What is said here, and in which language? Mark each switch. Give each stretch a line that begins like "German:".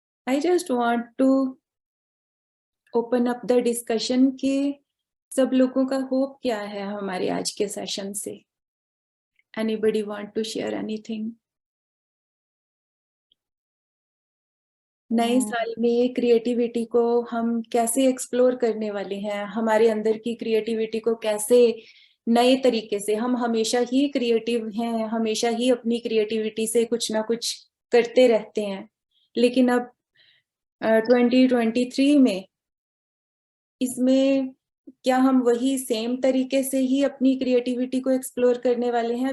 English: I just want to open up the discussion
Hindi: कि सब लोगों का होप क्या है हमारे आज के सेशन से?
English: Anybody want to share anything?
Hindi: नए साल में क्रिएटिविटी को हम कैसे एक्सप्लोर करने वाले हैं? हमारे अंदर की क्रिएटिविटी को कैसे नए तरीके से, हम हमेशा ही क्रिएटिव हैं, हमेशा ही अपनी क्रिएटिविटी से कुछ ना कुछ करते रहते हैं, लेकिन अब 2023 में इसमें क्या हम वही सेम तरीके से ही अपनी क्रिएटिविटी को एक्सप्लोर करने वाले हैं?